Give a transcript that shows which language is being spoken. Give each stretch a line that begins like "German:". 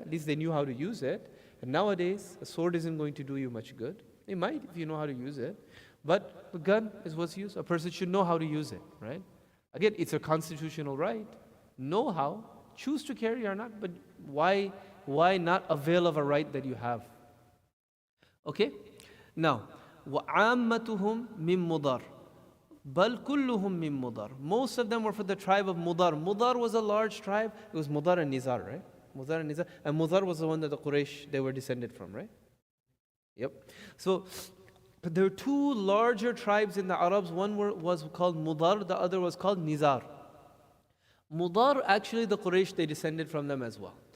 English: At least they knew how to use it. And nowadays, a sword isn't going to do you much good. It might if you know how to use it. But the gun is what's used. A person should know how to use it, right? Again, it's a constitutional right. Know how. Choose to carry or not, but why not avail of a right that you have? Okay? Now,
Arabic: وَعَامَّتُهُمْ مِن مُضَرٍ بَلْ كُلُّهُمْ مِن مُضَرٍ.
English: Most of them were for the tribe of Mudar. Mudar was a large tribe. It was Mudar and Nizar, right? Mudar and Nizar. And Mudar was the one that the Quraysh, they were descended from, right? Yep. So there were two larger tribes in the Arabs. One was called Mudar, the other was called Nizar. Mudar, actually the Quraysh, they descended from them as well.